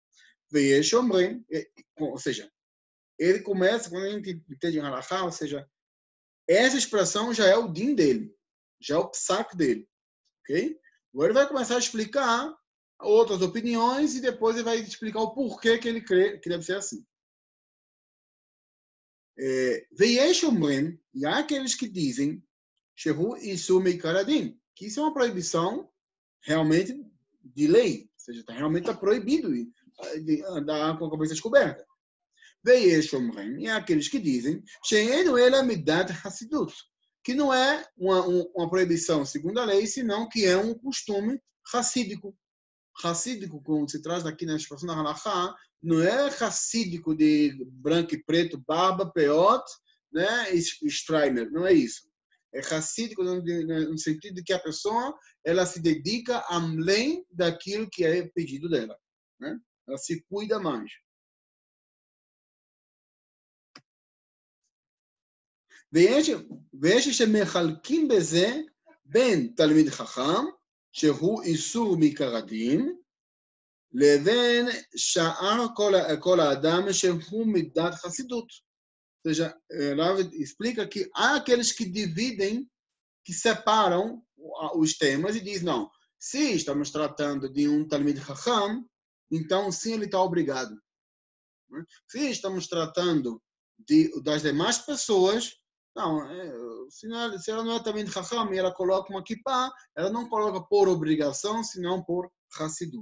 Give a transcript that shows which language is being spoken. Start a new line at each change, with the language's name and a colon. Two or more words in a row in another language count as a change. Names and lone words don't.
Portuguese: Ou seja, ele começa, quando a gente entende em halakha, ou seja, essa expressão já é o din dele, já é o psak dele, ok? Agora ele vai começar a explicar outras opiniões e depois ele vai explicar o porquê que ele crê que deve ser assim.
Hebrew: ויש אומרים,
Portuguese: e há aqueles que dizem
Hebrew: שהוא איסור מעיקר הדין,
Portuguese: que isso é uma proibição realmente de lei, ou seja, realmente está proibido de andar com a cabeça descoberta.
Hebrew: ויש אומרים,
Portuguese: e há aqueles que dizem
Hebrew: שאינו אלא מידת חסידות,
Portuguese: que não é uma proibição segundo a lei, senão que é um costume racídico. Racídico, como se traz aqui na expressão da halakha, não é racídico de branco e preto, barba, peot, né, e strimer, não é isso. É racídico no sentido de que a pessoa ela se dedica além daquilo que é pedido dela. Né? Ela se cuida mais.
Hebrew: ויש שמחלקים בזה בין תלמיד חכם, שהוא איסור מעיקר הדין, לבין שאר כל האדם שהוא מידת חסידות.
Portuguese: Ou seja, Rav explica que há aqueles que dividem, que separam os temas e dizem, não, se estamos tratando de um
Hebrew: תלמיד חכם,
Portuguese: então sim ele está obrigado. Se estamos tratando das demais pessoas, não, se ela não é
Hebrew: תלמיד חכם
Portuguese: e ela coloca uma kippah, ela não coloca por obrigação, senão por Hassidut.